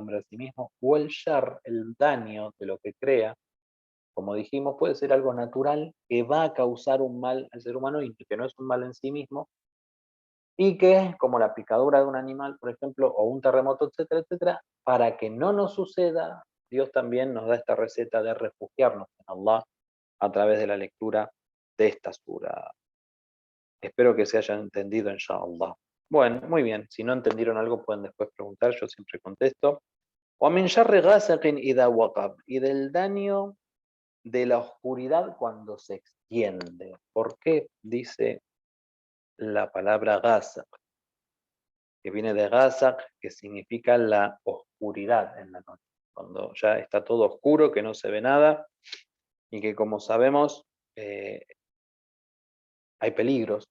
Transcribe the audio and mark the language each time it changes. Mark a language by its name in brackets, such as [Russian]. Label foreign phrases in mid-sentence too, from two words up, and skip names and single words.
[Spanish] hombre a sí mismo, o el shar, el daño de lo que crea, como dijimos, puede ser algo natural que va a causar un mal al ser humano y que no es un mal en sí mismo, y que, como la picadura de un animal, por ejemplo, o un terremoto, etcétera, etcétera, para que no nos suceda, Dios también nos da esta receta de refugiarnos en Allah a través de la lectura de esta sura. Espero que se hayan entendido, inshallah. Bueno, muy bien. Si no entendieron algo, pueden después preguntar, yo siempre contesto. [Arabic] وَمِنْ شَرِّ غَاسِقٍ إِذَا وَقَبَ. [Spanish] Y del daño de la oscuridad cuando se extiende. ¿Por qué dice la palabra ghasaq? Que viene de ghasaq, que significa la oscuridad en la noche. Cuando ya está todo oscuro, que no se ve nada, y que como sabemos, hay peligros.